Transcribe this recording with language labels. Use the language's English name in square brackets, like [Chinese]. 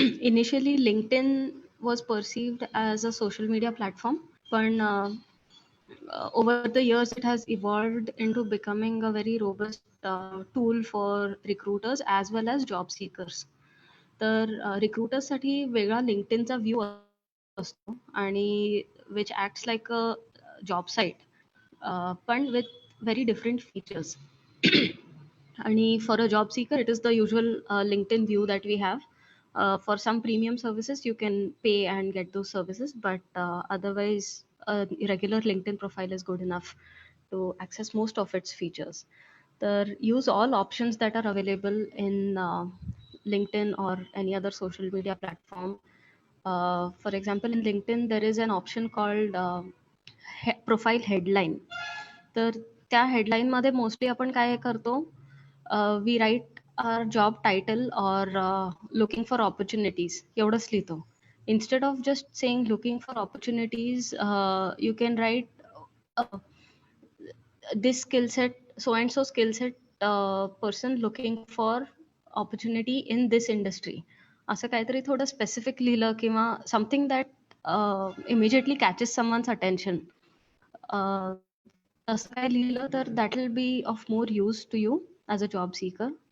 [English] Initially, LinkedIn was perceived as a social media platform, but over the years, it has evolved into becoming a very robust tool for recruiters as well as job seekers. [Marathi] तर रिक्रुटर्ससाठी वेगळा लिंक्डइनचा view असतो आणि [English] Which acts like a job site पण with very different features. [Marathi] आणि [English] For a job seeker it is the usual LinkedIn view that we have. For some premium services you can pay and get those services, but otherwise a regular LinkedIn profile is good enough to access most of its features. Use all options that are available in LinkedIn or any other social media platform. For example, in LinkedIn there is an option called profile headline. [Marathi] तर त्या हेडलाईनमध्ये mostly आपण काय करतो, [English] we write our job title or looking for opportunities [Marathi] एवढंच लिहितो. [English] Instead of just saying looking for opportunities, you can write this skill set, so and so skill set person looking for opportunity in this industry. [Marathi] असं काहीतरी थोडं specific लिहिलं किंवा [English] something that immediately catches someone's attention, [Marathi] असं काय लिहिलं तर [English] That will be of more use to you as a job seeker.